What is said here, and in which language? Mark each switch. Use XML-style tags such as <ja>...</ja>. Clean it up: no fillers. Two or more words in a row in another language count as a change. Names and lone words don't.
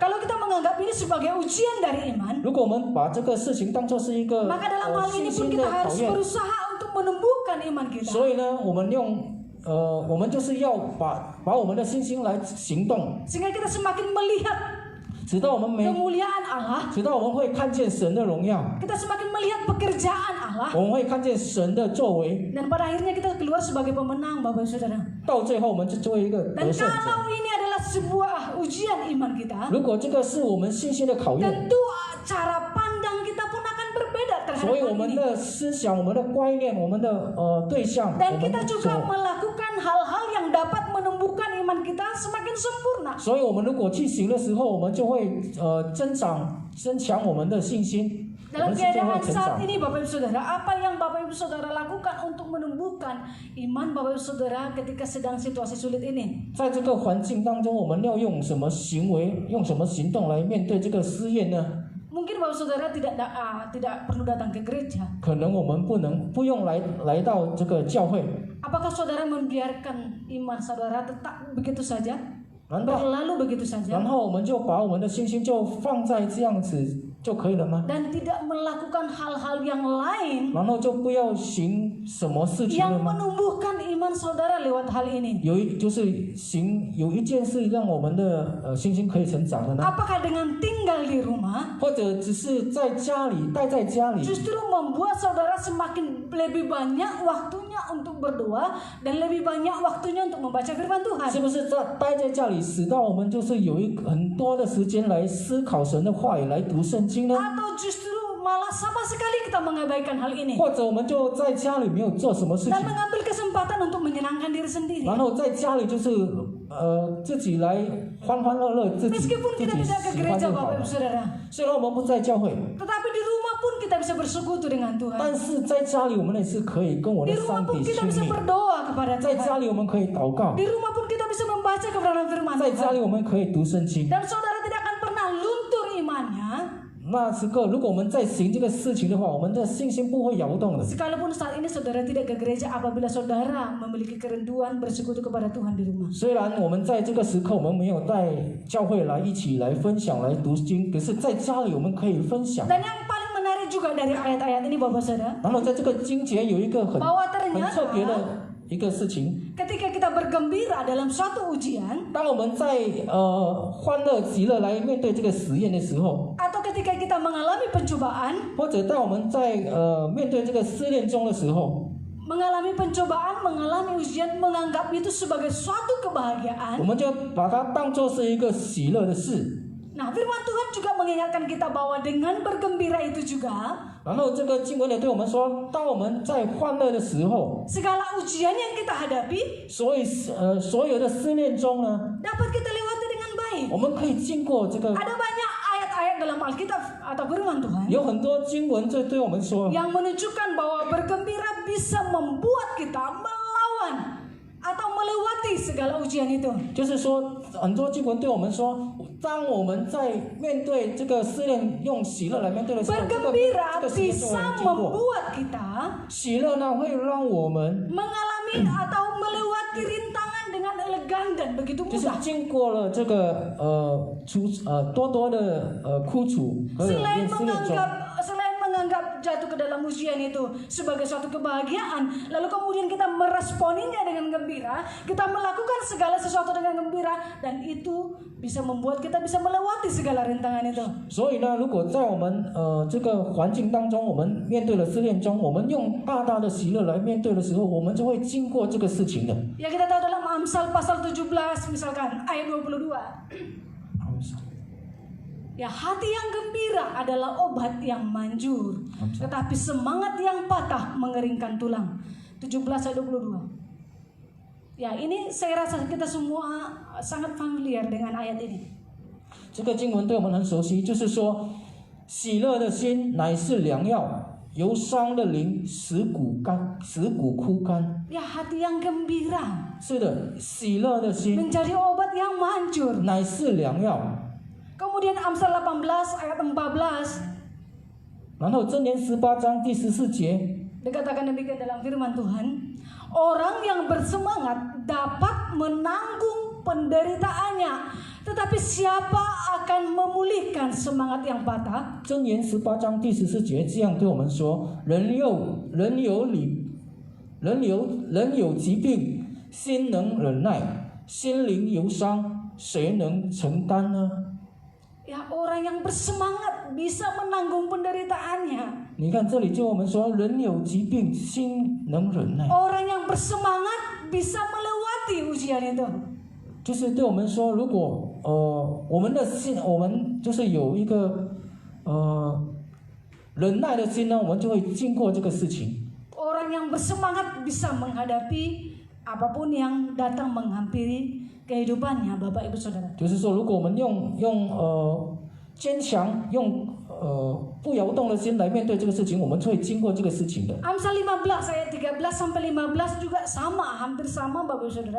<id>Kalau kita menganggap ini sebagai ujian dari iman,</id> <zh>如果我们把这个事情当作是一个</zh> <id>maka dalam hal</id> <zh>信</zh> <id>ini pun</id> <zh>心</zh> <id>kita</id> <zh>的考</zh> <id>harus</id> <zh>验，</zh> <id>berusaha untuk menumbuhkan iman kita.</id> <zh>所以呢，我们我们就是要把我们的信心来行动，</zh> <id>Sehingga kita semakin melihat</id> <zh>直到我们</zh> <id>kemuliaan Allah,</id> <zh>直到我们会看见神的荣耀，</zh> <id>kita semakin melihat pekerjaan Allah,</id> <zh>我们会看见神的作为，</zh> <id>dan pada akhirnya kita keluar sebagai pemenang, Bapak Saudara.</id> <zh>到最后我们就作为一个</zh> <id>Dan</id> <zh>得胜者。</zh> <id>kalau ini adalah sebuah ujian iman kita,</id> <zh>如果这个是我们信心的考验，</zh> <id>tentu cara pandang kita pun akan berbeda terhadap</id> <zh>所以我</zh> <id>hal</id> <zh>们</zh> <id>ini.</id> <zh>的思想、我们的观念、我们的对象，我</zh> <id>Dan</id> <zh>们</zh> <id>kita</id> <zh>的</zh> <id>juga melakukan hal-hal yang dapat menumbuhkan iman kita semakin sempurna.</id> <zh>所以我们如果去行的时候，我们就会增强我们的信心，我</zh> <id>Dalam</id> <zh>们的信心会</zh> <id>keadaan</id> <zh>成</zh> <id>saat</id> <zh>长。</zh> <id>ini Bapak Ibu Saudara, apa yang Bapak Ibu Saudara lakukan untuk menumbuhkan iman Bapak Ibu Saudara ketika sedang situasi sulit ini?</id> <zh>在这个环境当中，我们要用什么行为、用什么行动来面对这个试验呢？</zh> <id>Mungkin Bapak Saudara tidak perlu datang ke gereja.</id> <zh>可能我们不用来到这个教会，</zh> <id>Apakah Saudara membiarkan iman Saudara tetap begitu saja?</id> <zh>难道</zh> <id>Berlalu begitu</id> <zh>然</zh> <id>saja?</id> <zh>后我们就把我们的信心就放在这样子， 就可以了吗？</zh> <id>dan tidak melakukan hal-hal yang lain</id> <zh>然后就不要行什么事情</zh> <id>yang</id> <zh>了吗？</zh> <id>menumbuhkan iman saudara lewat hal ini.</id> <zh>有一件事让我们的信心可以成长的呢？</zh> <id>Apakah dengan tinggal di rumah</id> <zh>或者只是在家里待在家里，</zh> <id>justru membuat saudara semakin lebih banyak waktunya untuk berdoa dan lebih banyak waktunya untuk membaca firman</id> <zh>是</zh> <id>Tuhan?</id> <zh>不是待在家里，使到我们就是有很多的时间来思考神的话语，来读圣经呢？</zh> <id>Atau justru malah sama sekali kita mengabaikan hal ini</id> <zh>或者我们就在家里没有做什么事情</zh> <id>dan，mengambil kesempatan untuk menyenangkan diri sendiri.</id> <zh>然后在家里就是自己来欢欢乐乐，自己</zh> <id>Meskipun</id> <zh>自</zh> <id>kita</id> <zh>己</zh> <id>tidak ke</id> <zh>喜欢</zh> <id>gereja</id> <zh>就好</zh> <id>Bapak</id> <zh>了</zh> <id>Ibu。Saudara,</id> <zh>虽然我们不在教会，</zh> <id>tetapi di rumah pun kita bisa bersekutu dengan Tuhan.</id> <zh>但是在家里我们也是可以跟我</zh> <id>Di</id> <zh>的</zh> <id>rumah</id> <zh>上</zh> <id>pun</id> <zh>帝</zh> <id>kita</id> <zh>亲</zh> <id>bisa</id> <zh>密，</zh> <id>berdoa kepada</id> <zh>在</zh> <id>Tuhan.</id> <zh>家里我们可以祷告，</zh> <id>Di rumah pun kita bisa membaca kebenaran firman</id> <zh>在家里</zh> <id>Tuhan.</id> <zh>我们可以读圣经。</zh> <id>Dan saudara tidak akan pernah luntur imannya</id> <zh>那时刻，如果我们在行这个事情的话，我们的信心不会摇动的。</zh> <id>sekalipun saat ini saudara tidak ke gereja apabila saudara memiliki kerinduan bersekutu kepada Tuhan di rumah.</id> <zh>虽然我们在这个时刻我们没有带教会来一起来分享来读经，可是在家里我们可以分享。</zh> <id>Dan yang paling menarik juga dari ayat-ayat ini Bapak Saudara,</id> <zh>然后在这个经节有一个很</zh> <id>bahwa</id> <zh>特别</zh> <id>ternyata</id> <zh>的一个事情，</zh> <id>ketika kita bergembira dalam suatu ujian</id> <zh>当我们在欢乐喜乐来面对这个实验的时候，</zh> <id>atau ketika kita mengalami pencobaan,</id> <zh>或者当我们在面对这个试炼中的时候，</zh> <id>mengalami pencobaan, mengalami ujian, menganggap itu sebagai suatu</id> <zh>我</zh> <id>kebahagiaan.</id> <zh>们就把它当作是一个喜乐的事。</zh> <id>Nah, firman Tuhan juga mengingatkan kita bahwa dengan bergembira itu juga</id> <zh>然后这个经文也对我们说，当我们在欢乐的时候，</zh> <id>segala ujian yang kita hadapi</id> <zh>所有的试炼中呢，</zh> <id>dapat kita lewati dengan baik.</id> <zh>我们可以经过这个，</zh> <id>Ada banyak ayat-ayat dalam Alkitab atau firman Tuhan</id> <zh>有很多经文这对我们说，</zh> <id>yang menunjukkan bahwa bergembira bisa membuat kita melawan atau melewati segala ujian itu.</id> <zh>就是说很多经文对我们说，当我们在面对这个试炼，用喜乐来面对的时候，这</zh> <id>Bergembira</id> <zh>个试炼就会</zh> <id>bisa</id> <zh>经过。</zh> <id>membuat kita</id> <zh>喜乐呢会让我们</zh> <id>mengalami atau melewati rintangan dengan elegan dan begitu</id> <zh>就是</zh> <id>mudah.</id> <zh>经过了这个多多的苦楚和</zh> <id>Selain</id> <zh>试炼中。</zh> <id>menganggap jatuh ke dalam ujian itu sebagai suatu kebahagiaan, lalu kemudian kita meresponinya dengan gembira, kita melakukan segala sesuatu dengan gembira, dan itu bisa membuat kita bisa melewati segala rintangan itu.</id> <zh>所以呢，如果在我们这个环境当中，我们面对了试炼中，我们用大大的喜乐来面对的时候，我们就会经过这个事情的。</zh> <id>Ya kita tahu dalam Amsal pasal 17 misalkan ayat 22. Ya, hati yang gembira adalah obat yang manjur, tetapi semangat yang patah mengeringkan tulang. 17 ayat 22. Ya, ini saya rasa kita semua sangat familiar dengan ayat ini.</id> <zh>这个经文对我们很熟悉，就是说，喜乐的心乃是良药，忧伤的灵使骨枯干。</zh> <id>Ya, hati yang gembira</id> <zh>是的，喜乐的心</zh> <id>menjadi obat yang manjur.</id> <zh>乃是良药。</zh> <id>Kemudian Amsal 18 ayat 14</id> <zh>然后箴言18章第14节</zh> <id>dikatakan demikian dalam firman Tuhan, orang yang bersemangat dapat menanggung penderitaannya, tetapi siapa akan memulihkan semangat yang patah?</id> <zh>箴言18章第14节这样对我们说：人有疾病，心能忍耐；心灵忧伤，谁能承担呢？</zh> <id>Ya, orang yang bersemangat bisa menanggung penderitaannya.</id> <zh>你看这里就我们说，人有疾病，心能忍耐，</zh> <id>Orang yang bersemangat bisa melewati ujian itu.</id> <zh>就是对我们说，如果我们的心，我们就是有一个忍耐的心呢，我们就会经过这个事情。</zh> <id>Orang yang bersemangat bisa menghadapi apapun yang datang menghampiri kehidupannya, Bapak Ibu Saudara.</id> <zh>就是说，如果我们用坚强、用不摇动的心来面对这个事情，我们就会经过这个事情的。</zh> <id>Amsal 15 ayat 13 sampai 15 juga sama, hampir sama Bapak Ibu Saudara.</id>